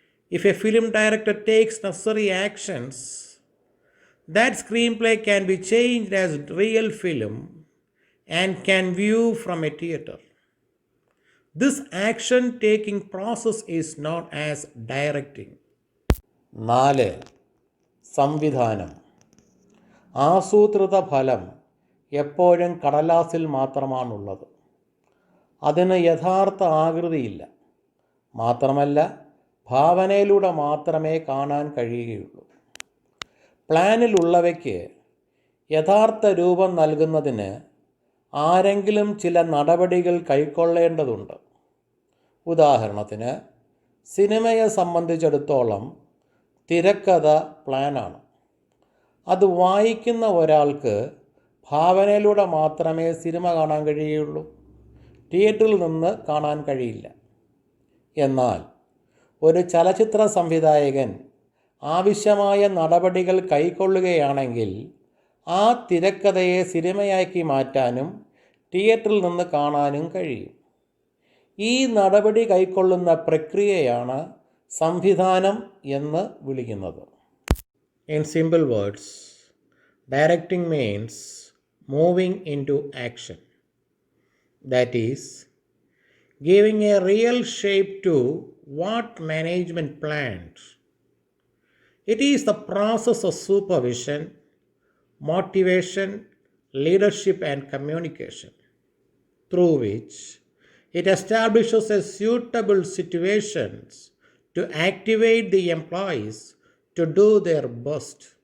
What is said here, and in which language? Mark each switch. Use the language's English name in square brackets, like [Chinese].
[English] If a film director takes necessary actions, that screenplay can be changed as real film and can view from a theater. This action-taking process is known as directing. [Malayalam] 4. സംവിധാനം. ആസൂത്രിത ഫലം എപ്പോഴും കടലാസിൽ മാത്രമാണുള്ളത്. അതിന് യഥാർത്ഥ ആകൃതിയില്ല. മാത്രമല്ല, ഭാവനയിലൂടെ മാത്രമേ കാണാൻ കഴിയുകയുള്ളൂ. പ്ലാനിലുള്ളവയ്ക്ക് യഥാർത്ഥ രൂപം നൽകുന്നതിന് ആരെങ്കിലും ചില നടപടികൾ കൈക്കൊള്ളേണ്ടതുണ്ട്. ഉദാഹരണത്തിന്, സിനിമയെ സംബന്ധിച്ചിടത്തോളം തിരക്കഥ പ്ലാനാണ്. അത് വായിക്കുന്ന ഒരാൾക്ക് ഭാവനയിലൂടെ മാത്രമേ സിനിമ കാണാൻ കഴിയുകയുള്ളൂ. തിയേറ്ററിൽ നിന്ന് കാണാൻ കഴിയില്ല. എന്നാൽ ഒരു ചലച്ചിത്ര സംവിധായകൻ ആവശ്യമായ നടപടികൾ കൈക്കൊള്ളുകയാണെങ്കിൽ ആ തിരക്കഥയെ സിനിമയാക്കി മാറ്റാനും തിയേറ്ററിൽ നിന്ന് കാണാനും കഴിയും. ഈ നടപടി കൈക്കൊള്ളുന്ന പ്രക്രിയയാണ് സംവിധാനം എന്ന് വിളിക്കുന്നത്. [English] In simple words, directing means moving into action. That is, giving a real shape to what management planned. It is the process of supervision, motivation, leadership and communication, through which it establishes a suitable situations to activate the employees to do their best.